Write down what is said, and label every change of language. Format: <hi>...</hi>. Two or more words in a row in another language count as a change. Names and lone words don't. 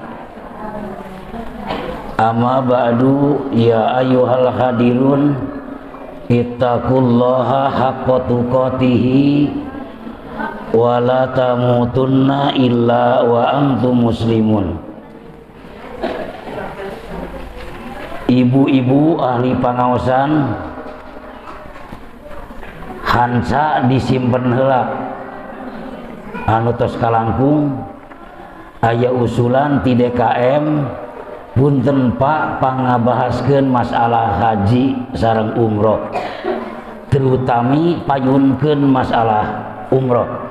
<ar>أما بعد، يا أيها الحاضرون، اتقوا الله حق تقاته ولا تموتن إلا وأنتم مسلمون.</ar> <su>Ibu-ibu ahli pangaosan, hansa disimpen heula anu tos kalangkung aya usulan ti DKM, punten Pak pangabahaskeun masalah haji sareng umroh, terutami payunkeun masalah umroh.</su>